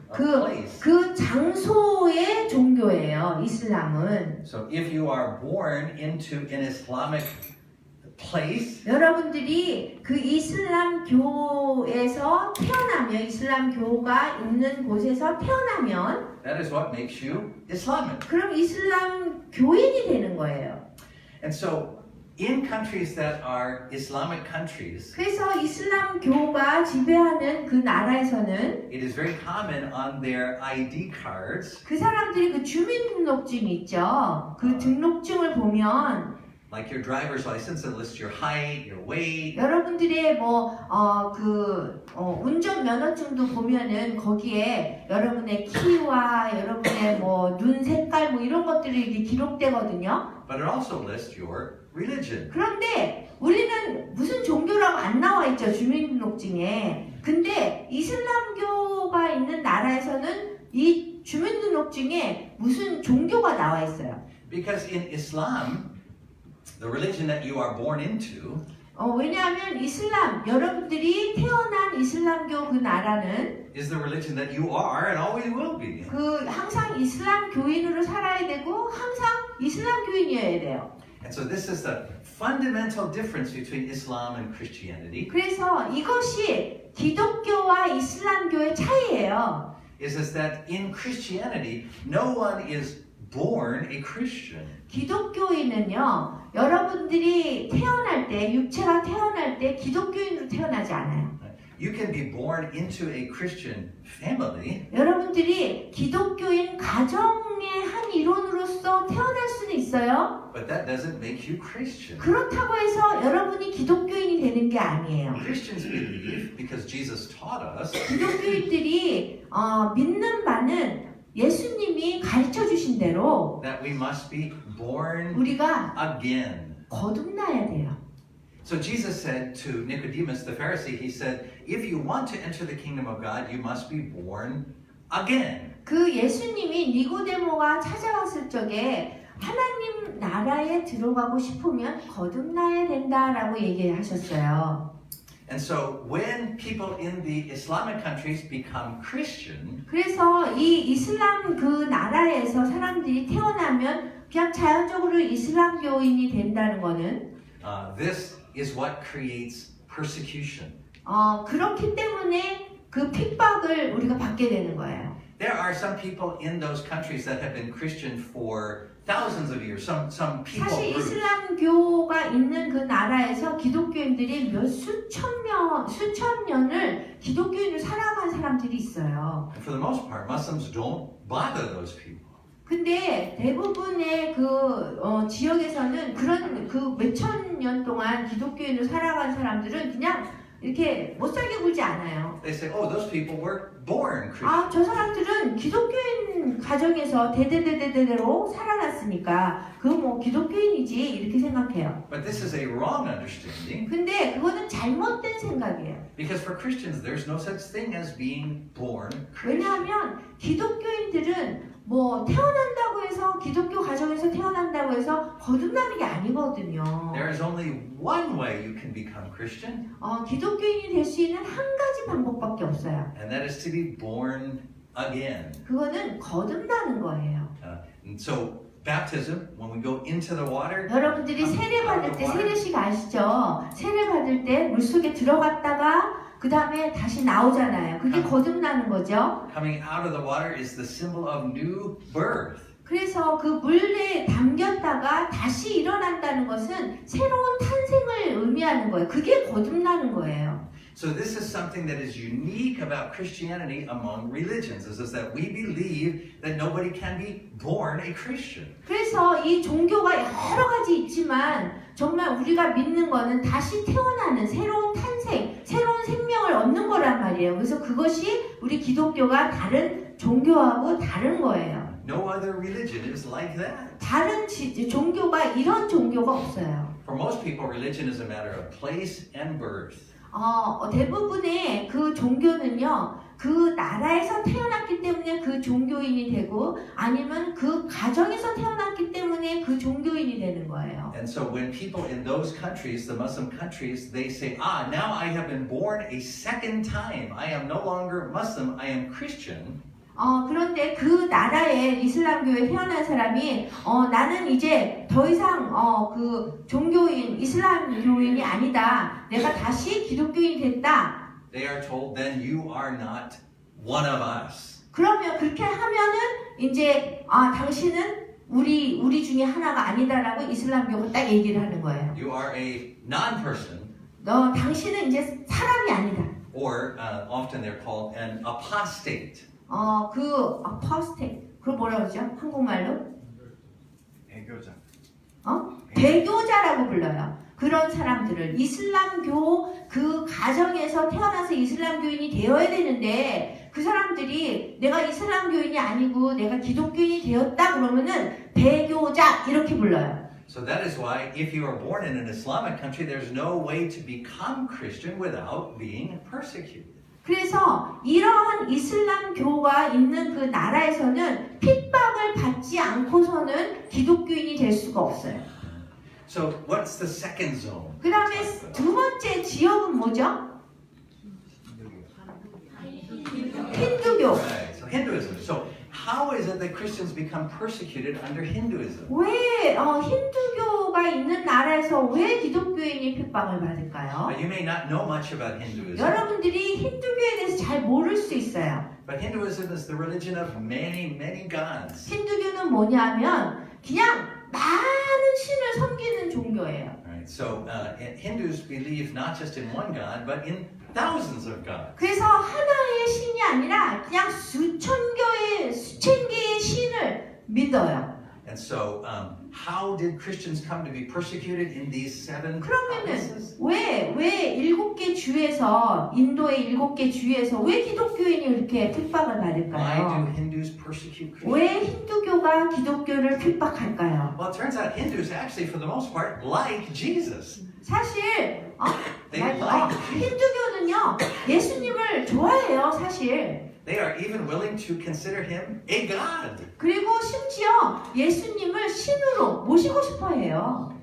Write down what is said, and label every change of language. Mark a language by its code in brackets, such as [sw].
[ko] 그, [en] place. [ko] 그 장소의 종교예요. 이슬람은. [en] So if you are born into an Islamic place, [ko] 여러분들이 그 이슬람교에서 태어나면 이슬람교가 있는 곳에서 태어나면 [en] that is what makes you Islamic. [ko] 그럼 이슬람 교인이 되는 거예요. [en] And so in countries that are Islamic countries, [ko] 그래서 이슬람교가 지배하는 그 나라에서는 [en] it is very common on their ID cards, [ko] 그 사람들이 그 주민등록증이 있죠. 그 등록증을 보면 [en] like your driver's license, it lists your height, your weight, [ko] 여러분들의 운전 면허증도 보면은 거기에 여러분의 키와 여러분의 눈 색깔 이런 것들이 이렇게 기록되거든요. [en] but it also lists your religion. [ko] 그런데 우리는 무슨 종교라고 안 나와 있죠, 주민등록증에. 근데 이슬람교가 있는 나라에서는 이 주민등록증에 무슨 종교가 나와 있어요. [en] Because in Islam, the religion that you are born into, [ko] 왜냐하면 여러분들이 태어난 이슬람교 그 나라는 [en] is the religion that you are and always will be. [ko] 그 항상 이슬람 교인으로 살아야 되고 항상 이슬람 교인이어야 돼요. [en] And so this is the fundamental difference between Islam and Christianity. [ko] 그래서 이것이 기독교와 이슬람교의 차이예요. [en] Is that in Christianity, no one is born a Christian. [ko] 기독교인은요, 여러분들이 태어날 때, 육체가 태어날 때 기독교인으로 태어나지 않아요. [en] You can be born into a Christian family, [ko] 여러분들이 기독교인 가정의 한 일원으로서 태어날 수는 있어요. [en] but that doesn't make you Christian. [ko] 그렇다고 해서 여러분이 기독교인이 되는 게 아니에요. [en] Christians believe, because Jesus taught us, [ko] 기독교인들이 믿는 바는 예수님이 가르쳐 주신 대로 [en] that we must be born [ko] 우리가 [en] again. [ko] 거듭나야 돼요. [en] So Jesus said to Nicodemus the Pharisee, he said, if you want to enter the kingdom of God, you must be born again. [ko] 그 예수님이 니고데모가 찾아왔을 적에 하나님 나라에 들어가고 싶으면 거듭나야 된다라고 얘기하셨어요. [en] And so when people in the Islamic countries become Christian, [ko] 그래서 이 이슬람 그 나라에서 사람들이 태어나면 그냥 자연적으로 이슬람교인이 된다는 거는 [en] this is what creates persecution. [ko] 그렇기 때문에 그 핍박을 우리가 받게 되는 거예요. [en] There are some people in those countries that have been Christian for thousands of years. Some people [ko] 사실 [en] groups. [ko] 이슬람교가 있는 그 나라에서 기독교인들이 수천 년을 기독교인으로 살아간 사람들이 있어요. [en] And for the most part, Muslims don't bother those people. [ko] 근데 대부분의 지역에서는 그런 그 몇천 년 동안 기독교인으로 살아간 사람들은 그냥 이렇게 못 살게 굴지 않아요. [en] They say, oh, those people were born Christian. [ko] 저 사람들은 기독교인 가정에서 대대로 살아났으니까 기독교인이지 이렇게 생각해요. [en] But this is a wrong understanding. [ko] 근데 그거는 잘못된 생각이에요. [en] Because for Christians, there's no such thing as being born Christian. [ko] 왜냐하면 기독교인들은 태어난다고 해서 기독교 가정에서 태어난다고 해서 거듭나는 게 아니거든요. [en] There is only one way you can become Christian, [ko] 기독교인이 될 수 있는 한 가지 방법밖에 없어요. [en] and that is to be born again. [ko] 그거는 거듭나는 거예요. [en] And so baptism, when we go into the water, [ko] 여러분들이 세례 받을 때 세례식 아시죠? 세례 받을 때 물속에 들어갔다가 그 다음에 다시 나오잖아요. 그게 거듭나는 거죠. [en] coming out of the water is the symbol of new birth. [ko] 그래서 그 물에 담겼다가 다시 일어난다는 것은 새로운 탄생을 의미하는 거예요. 그게 거듭나는 거예요. [en] So this is something that is unique about Christianity among religions, is that we believe that nobody can be born a Christian. [ko] 그래서 이 종교가 여러 가지 있지만 정말 우리가 믿는 거는 다시 태어나는 새로운 탄생, 새로운 생명을 얻는 거란 말이에요. 그래서 그것이 우리 기독교가 다른 종교하고 다른 거예요. [en] No other religion is like that. [ko] 다른 종교가 이런 종교가 없어요. [en] For most people, religion is a matter of place and birth. [ko] 대부분의 그 종교는요, 그 나라에서 태어났기 때문에 그 종교인이 되고, 아니면 그 가정에서 태어났기 때문에 그 종교인이 되는 거예요. [en] And so when people in those countries, the Muslim countries, they say, now I have been born a second time. I am no longer Muslim, I am Christian. [ko] 그런데 그 나라의 이슬람교에 태어난 사람이 나는 이제 더 이상 그 종교인 이슬람교인이 아니다. 내가 다시 기독교인이 됐다. [en] They are told, then you are not one of us. [ko] 그러면 그렇게 하면은 이제 당신은 우리 중에 하나가 아니다라고 이슬람교가 딱 얘기를 하는 거예요. [en] You are a non-person. [ko] 당신은 이제 사람이 아니다. [en] Or often they're called an apostate. [ko] 그 apostate, 그걸 뭐라 그러죠? 한국말로? 배교자. 배교자라고 불러요. 그런 사람들을 이슬람교 그 가정에서 태어나서 이슬람교인이 되어야 되는데 그 사람들이 내가 이슬람교인이 아니고 내가 기독교인이 되었다 그러면은 배교자 이렇게 불러요. [en] So that is why if you are born in an Islamic country, there's no way to become Christian without being persecuted. [ko] 그래서 이러한 이슬람교가 있는 그 나라에서는 핍박을 받지 않고서는 기독교인이 될 수가 없어요. [en] So what's the second zone? [ko] 그 다음에 두 번째 지역은 뭐죠? 힌두교. [en] Right, so Hinduism. So how is it that Christians become persecuted under Hinduism? [ko] 왜 힌두교가 있는 나라에서 왜 기독교인이 핍박을 받을까요? [en] You may not know much about Hinduism, [ko] 여러분들이 힌두교에 대해서 잘 모를 수 있어요. [en] but Hinduism is the religion of many, many gods. [ko] 힌두교는 뭐냐면 그냥 많은 신을 섬기는 종교예요. [en] Right, so Hindus believe not just in one God, but in thousands of gods. [ko] 그래서 하나의 신이 아니라 그냥 수천 개의 신을 믿어요. [en] And so, how did Christians come to be persecuted in these seven [ko] 그러면은 [en] provinces? [ko] 왜 7개 주에서 인도의 7개 주에서 왜 기독교인이 이렇게 핍박을 [en] Why do [ko] 받을까요? [en] Hindus persecute Christians? [ko] 왜 힌두교가 기독교를 핍박할까요? [en] Well, it turns out Hindus actually, for the most part, like Jesus. [ko] 사실 [en] They like Jesus. [ko] 힌두교는요 예수님을 좋아해요 사실. [en] They are even willing to consider him a god. [ko] 그리고 심지어 예수님을 신으로 모시고 싶어해요.